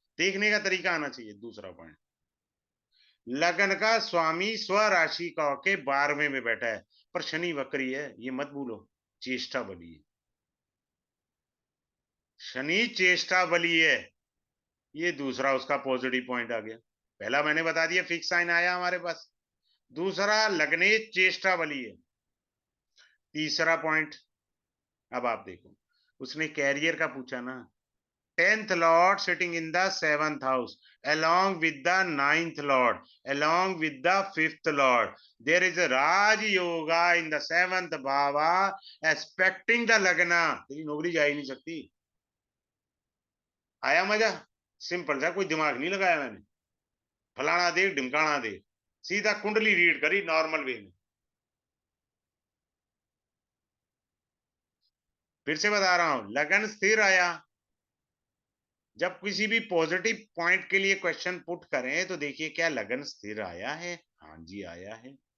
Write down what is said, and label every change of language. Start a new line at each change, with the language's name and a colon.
Hindi: देखने का तरीका आना चाहिए। दूसरा पॉइंट, लगन का स्वामी स्व राशि का के 12वें में बैठा है, पर शनि वक्री है, ये मत भूलो, चेष्टा बली है, शनि चेष्टा बली है। ये दूसरा उसका पॉजिटिव पॉइंट आ गया। पहला मैंने बता दिया, फिक्स साइन आया हमारे पास। दूसरा, लगने चेष्टा बली है। तीसरा पॉइंट, अब आप देखो, उसने कैरियर का पूछा ना,
English: 10th lord sitting in the 7th house along with the 9th lord along with the 5th lord, there is a raj yoga in the 7th bhava expecting the lagna।
Hindi: तेरी नौकरी जा ही नहीं सकती। आया मजा? सिंपल सा, कोई दिमाग नहीं लगाया मैंने, फलाना देख ढिमकाना देख, सीधा कुंडली रीड करी नॉर्मल वे में। फिर से बता रहा हूं, लगन स्थिर आया। जब किसी भी पॉजिटिव पॉइंट के लिए क्वेश्चन पुट करें तो देखिए, क्या लगन स्थिर आया है? हाँ जी आया है।